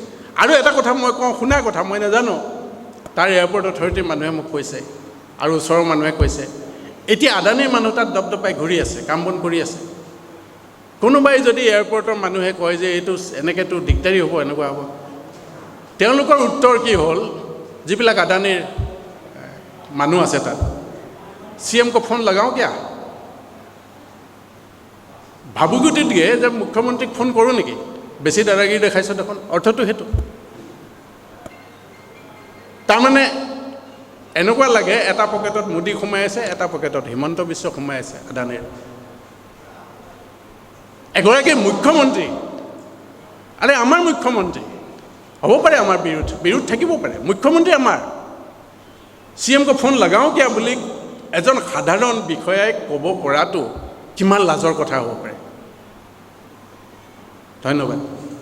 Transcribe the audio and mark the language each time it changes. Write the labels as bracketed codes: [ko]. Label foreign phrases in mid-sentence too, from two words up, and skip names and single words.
[as] আৰু এটা কথা মই কওঁ, শুনা কথা, মই নাজানো, তাৰ [en] airport authority [as] মানুহে মোক কৈছে আৰু ওচৰৰ মানুহে কৈছে, এতিয়া আদানীৰ মানুহ তাত দপদপাই ঘূৰি আছে, কাম বন কৰি আছে। কোনোবাই যদি এয়াৰপৰ্টৰ মানুহে কয় যে এইটো এনেকৈতো দিগদাৰী হ'ব, এনেকুৱা হ'ব, তেওঁলোকৰ উত্তৰ কি হ'ল? যিবিলাক আদানীৰ মানুহ আছে তাত, [hi] सीएम को फोन लगाओ क्या [as] ভাবুগুটি দিয়ে যে মুখ্যমন্ত্ৰীক ফোন কৰোঁ নেকি বেছি দাদাগিৰি দেখাইছ দেখোন অৰ্থটো সেইটো তাৰমানে এনেকুৱা লাগে এটা পকেটত মোদী সোমাই আছে এটা পকেটত হিমন্ত বিশ্ব সোমাই আছে আদানীৰ এগৰাকী মুখ্যমন্ত্ৰী আৰে আমাৰ মুখ্যমন্ত্ৰী হ'ব পাৰে আমাৰ বিৰোধ থাকিব পাৰে মুখ্যমন্ত্ৰী আমাৰ [hi] सीएम को फोन लगाओ क्या [as] বুলি এজন সাধাৰণ বিষয়াই ক'ব পৰাটো কিমান লাজৰ কথা হ'ব পাৰে ধন্যবাদ